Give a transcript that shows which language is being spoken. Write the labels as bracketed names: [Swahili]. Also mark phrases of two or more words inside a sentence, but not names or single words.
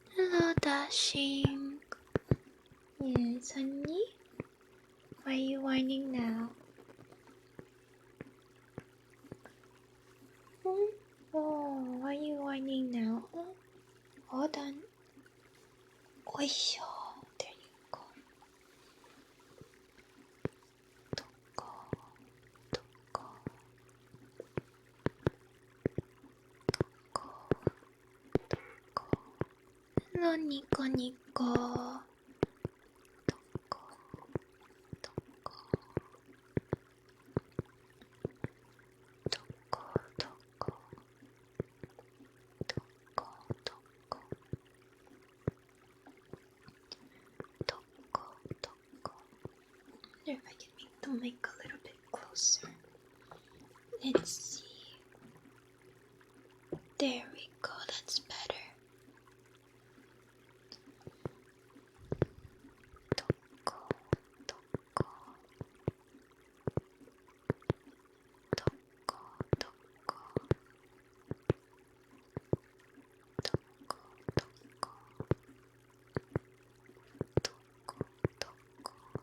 [English] Hello, Dashing. Yes, honey? Why are you whining now? Oh, why are you whining now? Hold on. Oisho. There you go. Toko. Toko. Toko. Toko. Hello, Nico Nico. Toko. Toko. Toko. Toko. Toko. Toko. Toko. Toko. I wonder if I can make the mic a little bit closer. Let's see. There we go, that's better. Toko, toko, toko, toko, toko, toko, toko, toko.